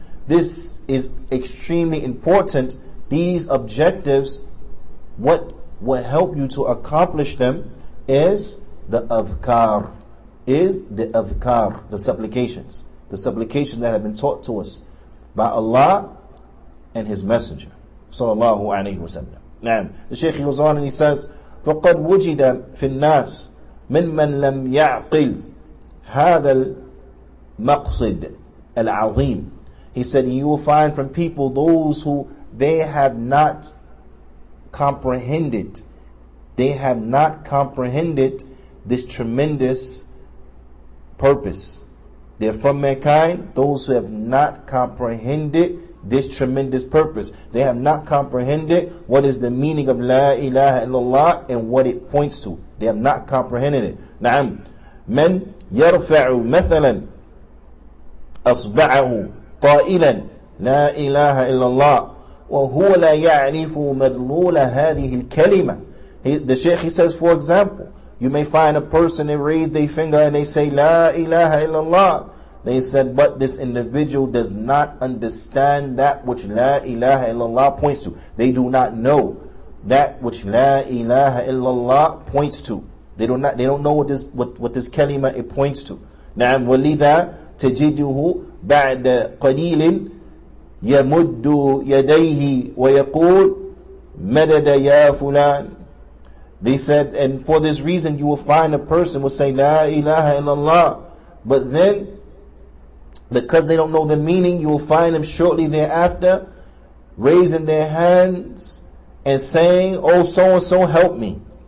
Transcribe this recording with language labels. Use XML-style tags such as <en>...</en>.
<en>This is extremely important. These objectives, what will help you to accomplish them is the adhkar. The supplications. The supplications that have been taught to us by Allah and His Messenger. Sallallahu alayhi wa sallam. Naam. The Shaykh goes on and he says,</en> <ar>فَقَدْ وُجِدَ فِي النَّاسِ مِمَّنْ لَمْ يَعْقِلْ هَذَا الْمَقْصِدِ الْعَظِيمِ.</ar> <en>He said, you will find from people those who they have not comprehended. They have not comprehended this tremendous purpose. They're from mankind, those who have not comprehended this tremendous purpose. They have not comprehended what is the meaning of La ilaha illallah and what it points to. They have not comprehended it.</en> <ar>Na'am. Man yarfa'u mathalan asba'ahu قائلا لا إله إلا الله وهو لا يعرف مدلول هذه الكلمة.</ar> <en>The Shaykh, he says, for example, you may find a person, they raise their finger and they say La ilaha illallah. They said, but this individual does not understand that which La ilaha illallah points to. They do not know that which La ilaha illallah points to. They don't know what this kalima it points to.</en> <ar>نعم ولذا تجده بعد قليل يمد يديه ويقول مدد يا فلان.</ar> <en>They said, and for this reason you will find a person will say La ilaha illallah, but then because they don't know the meaning, you will find them shortly thereafter raising their hands and saying, oh so and so help me.</en>